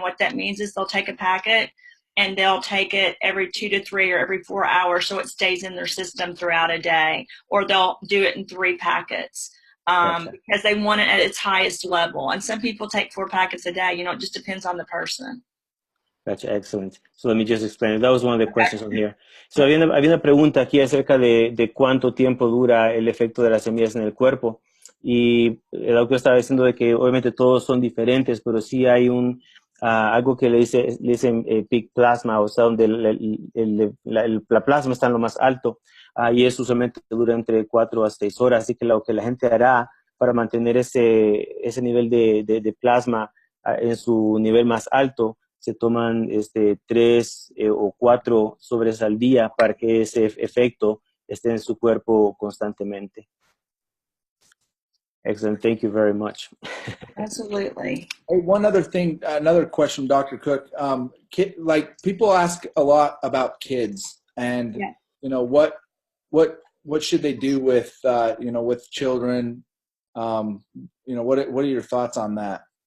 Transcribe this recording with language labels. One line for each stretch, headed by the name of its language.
English: And what that means is they'll take a packet and they'll take it every 2 to 3 or every 4 hours so it stays in their system throughout a day. Or they'll do it in 3 packets Gotcha. because they want it at its highest level. And some people take 4 packets a day. It just depends on the person. Gotcha, excellent. So let me just explain. That was one of the questions on here.
Spanish: So había una pregunta aquí acerca de cuánto tiempo dura el efecto de las semillas en el cuerpo. Y el doctor estaba diciendo de que obviamente todos son diferentes, pero sí hay algo que le dicen peak plasma, o sea, donde la plasma está en lo más alto. Y eso usualmente dura entre 4 a 6 horas. Así que lo que la gente hará para mantener ese nivel de plasma en su nivel más alto, se toman 3 o 4 sobres al día para que ese efecto esté en su cuerpo constantemente.
English: Excellent. Thank you very much. Absolutely. Hey, one other thing, another question, Dr. Cook. People ask a lot about kids, and yeah. What should they do with with children? What are your thoughts on that?